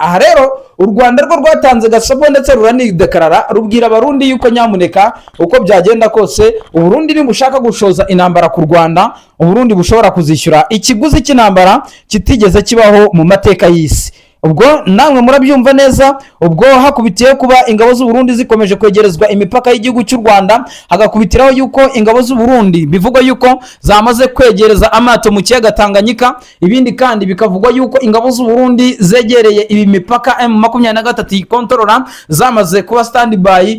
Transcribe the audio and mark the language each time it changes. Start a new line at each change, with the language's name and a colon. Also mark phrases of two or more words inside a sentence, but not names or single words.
Kinyarwanda: Aha rero u Rwanda rwo rwatanze gasopo ndetse ruranidekarara rubwira abarundi yuko nyamuneka uko byagenda kose u Burundi nibushaka gushoza intambara ku Rwanda, u Burundi bushobora kuzishyura ikiguzi cy'intambara kitigeze kibaho mu mateka y'isi. ubwo namwe murabyumva neza, ubwo hakubitiye kuba ingabo z'u Burundi zikomeje kwegerezwa imipaka y'igihugu cy'u Rwanda, hagakubitiraho yuko ingabo z'u Burundi bivugwa yuko zamaze kwegereza amato mu kiyaga Tanganyika. Ibindi kandi bikavugwa yuko ingabo z'u Burundi zegereye ibi mipaka M23 ikontorora zamaze kuba standby.